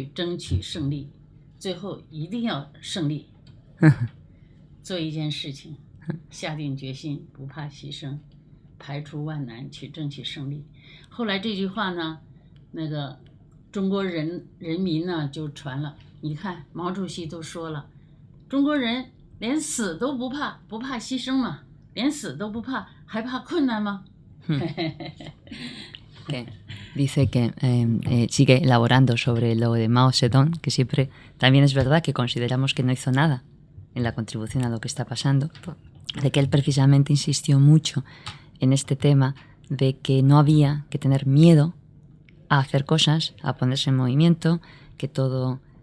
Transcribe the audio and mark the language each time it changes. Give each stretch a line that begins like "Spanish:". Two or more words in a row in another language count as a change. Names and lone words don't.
Chinese: 争取胜利，最后一定要胜利做一件事情下定决心，不怕牺牲，排除万难去争取胜利。后来这句话呢那个中国人民呢就传了，你看毛主席都说了，中国人连死都不怕，不怕牺牲嘛，连死都不怕，还怕困难吗？
Spanish: Que dice que sigue elaborando sobre lo de Mao Zedong, que siempre también es verdad que consideramos que no hizo nada en la contribución a lo que está pasando, de que él precisamente insistió mucho en este tema de que no había que tener miedo a hacer cosas, a ponerse en movimiento, que todo